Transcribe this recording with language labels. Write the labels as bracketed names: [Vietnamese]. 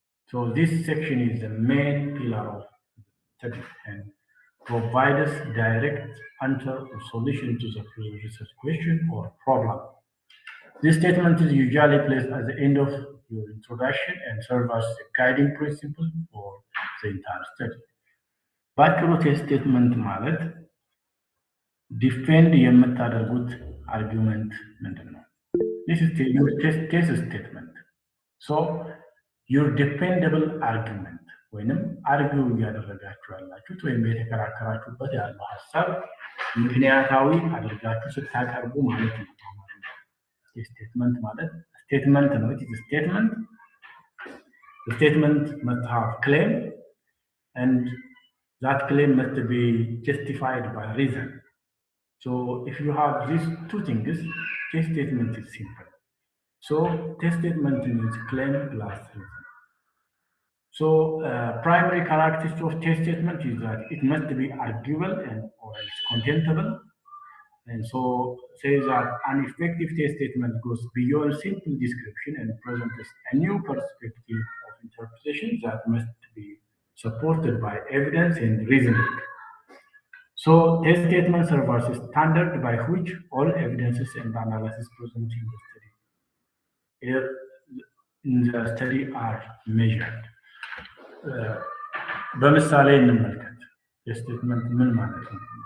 [English] So, this section is the main pillar of study and provides direct answer or solution to the research question or problem. This statement is usually placed at the end of your introduction and serves as a guiding principle for the entire study. [Amharic] ባጭሩ ቴስት ስቴትመንት ማለት ዲፌንድ የምታደርጉት አርጊውመንት ምንድን ነው? [English] This is your test statement. So, your defendable argument [Amharic] ወይንም አርጊው እያደረጋችሁ ያላችሁት ወይም የተከራከራችሁበት ያለው ሀሳብ ምክንያታዊ አድርጋችሁ ስታቀርቡ ማለት ነው። ስቴትመንት ማለት ስቴትመንት ነው። [English] it is a statement. The statement must have claim and that claim must be justified by reason. So, if you have these two things, test statement is simple. So, test statement means claim plus reason. So, primary characteristics of test statement is that it must be arguable and or else contentable. And so, says that an effective test statement goes beyond simple description and presents a new perspective of interpretation that must be supported by evidence and reasoning. So, test statement serves as a standard by which all evidences and analysis present in the study are measured. [Amharic] በምሳሌ እንመልከት። የስቴትመንት ምን ማለት ነው?